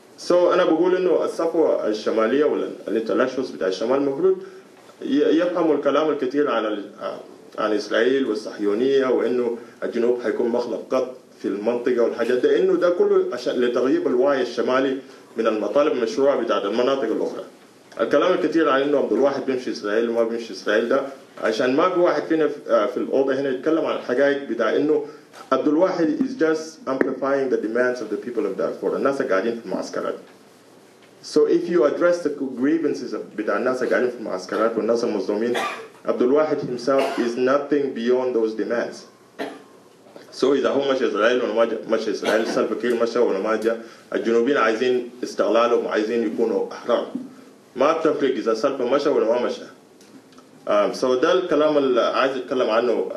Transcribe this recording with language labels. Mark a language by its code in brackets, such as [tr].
[ar] أنا بقول إنه الصفوة الشمالية ولا الانتلكشوالز بتاع الشمال المفروض يفهموا الكلام الكثير عن إسرائيل والصهيونية وإنه الجنوب حيكون مخلب قط في المنطقة والحاجات ده، إنه ده كله عشان لتغييب الوعي الشمالي من المطالب المشروعة بتاعت المناطق الأخرى. الكلام الكثير عن إنه عبد الواحد بيمشي إسرائيل وما بيمشي إسرائيل ده عشان ما في واحد فينا في الأوضة هنا يتكلم عن الحقائق بتاع إنه [en] Abdulwahid is just amplifying the demands of the people of Darfur. [ar] الناس قاعدين في المعسكرات. [en] So if you address the grievances [ar] بتاع الناس قاعدين في المعسكرات والناس المظلومين, [en] Abdulwahid himself is nothing beyond those demands. [ar] So إذا هو مشى إسرائيل ولا ما مشى إسرائيل, سلفا كير مشى ولا ما جاء, الجنوبيين عايزين استقلالهم وعايزين يكونوا أحرار. ما بتفرق إذا سلفا مشى ولا ما مشى. So ده الكلام اللي عايز أتكلم عنه.